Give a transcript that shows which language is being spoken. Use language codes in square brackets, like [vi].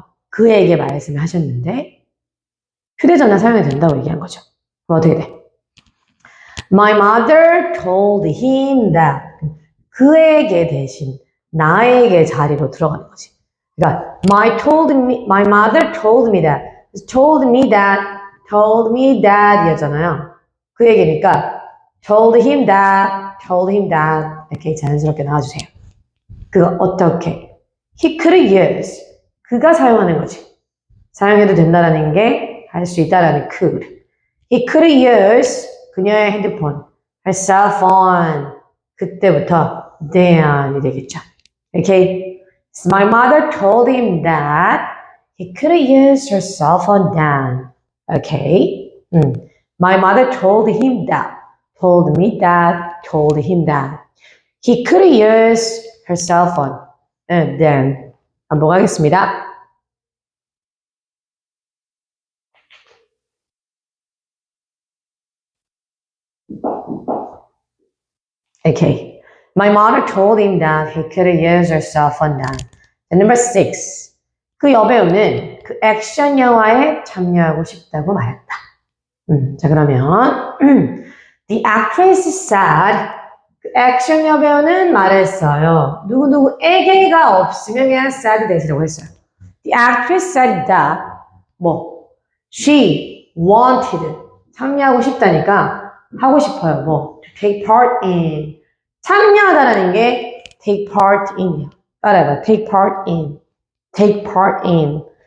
[ko] 그에게 말씀하셨는데 휴대전화 사용해도 된다고 얘기한 거죠. 그럼 어떻게 돼? [en] My mother told him that. [ko] 그에게 대신 나에게 자리로 들어가는 거지. 그러니까 [en] my mother told me that. told me that [ko] 이었잖아요. 그 얘기니까 [en] told him that [ko] 이렇게 자연스럽게 나와주세요. 그거 어떻게? [en] He could use. [ko] 그가 사용하는 거지. 사용해도 된다라는 게 할 수 있다라는 could. [en] He could use [ko] 그녀의 핸드폰, [en] her cell phone. [ko] 그때부터 then이 되겠죠. [en] Okay. So my mother told him that he could use her cell phone then. Okay. My mother told him that, told me that, told him that. He could use her cell phone. And then, [ko] 한번 가겠습니다. [en] Okay. My mother told him that he could use her cell phone then. And number 6. [ko] 그 여배우는 그 액션 영화에 참여하고 싶다고 말했다. 자, 그러면 [en] The actress said [ko] 그 액션 여배우는 말했어요. 누구에게가 없으면 그냥 said 대시라고 했어요. [en] The actress said that she wanted [ko] 참여하고 싶다니까 하고 싶어요. [en] to take part in [ko] 참여하다라는 게 [en] take part in이요. [ko] 따라해봐. [en] take part in. take part in.